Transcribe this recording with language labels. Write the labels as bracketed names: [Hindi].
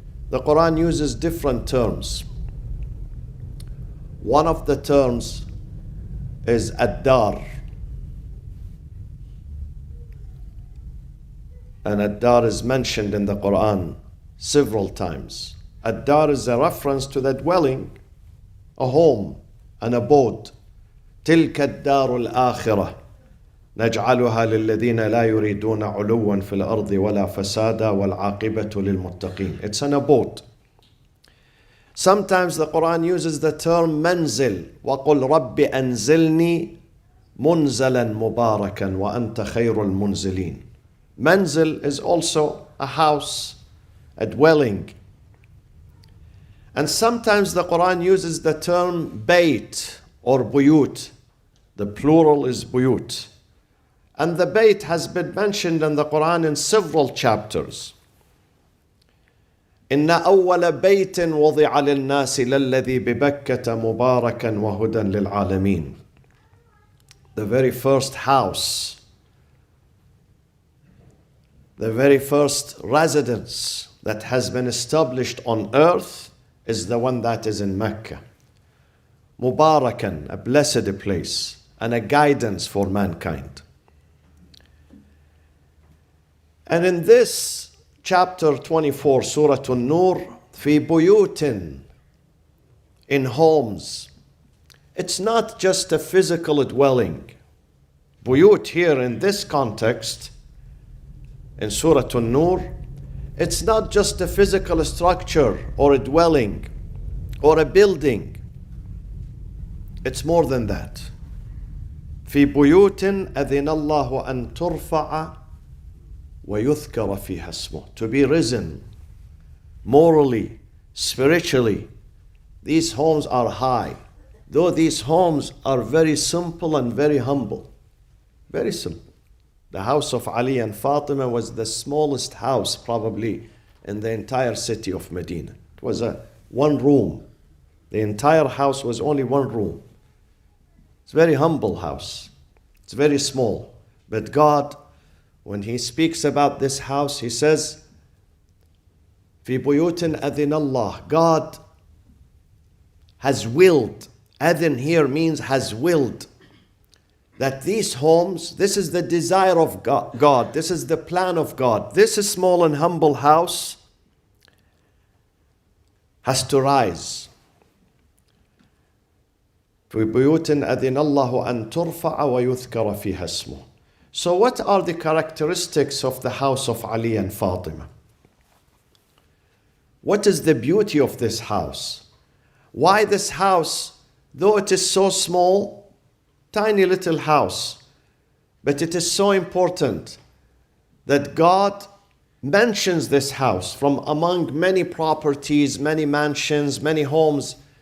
[English] The Quran uses different terms. One of the terms is ad-dar. And ad-dar is mentioned in the Quran several times. Ad-dar is a reference to the dwelling, a home, an abode. [Arabic] تلك الدار الآخرة نجعلها للذين لا يريدون علوا في الأرض ولا فسادا والعاقبة للمتقين. [English] It's an abode. Sometimes the Quran uses the term [Arabic] منزل وقل رب أنزلني منزلا مباركا وأنت خير المنزلين. [English] Manzil is also a house, a dwelling. And sometimes the Quran uses the term bayt or buyut. The plural is buyut. And the bayt has been mentioned in the Quran in several chapters. [Arabic] إن أول بيت وضع للناس للذي ببكة مباركا وهدى للعالمين. [English] The very first house, the very first residence that has been established on earth is the one that is in Mecca. Mubarakan, a blessed place and a guidance for mankind. And in this chapter 24, Surah An-Nur, fi buyutin, in homes. It's not just a physical dwelling. Buyut here in this context, in Surah An-Nur, it's not just a physical structure or a dwelling or a building. It's more than that. [Arabic] في بيوت أذن الله أن ترفع ويذكر فيها اسمه. [English] To be risen morally, spiritually. These homes are high. Though these homes are very simple and very humble. Very simple. The house of Ali and Fatima was the smallest house probably in the entire city of Medina. It was one room. The entire house was only one room. It's a very humble house. It's very small. But God, when He speaks about this house, He says, [Arabic] في بيوت أذن الله. [English] God has willed. Adhin here means has willed. That these homes, this is the desire of God. This is the plan of God. This small and humble house has to rise. [Arabic] في بيوت أذن الله أن ترفع ويذكر فيها اسمه. [English] So what are the characteristics of the house of Ali and Fatima? What is the beauty of this house? Why this house, though it is so small, tiny little house, but it is so important that God mentions this house from among many properties, many mansions, many homes.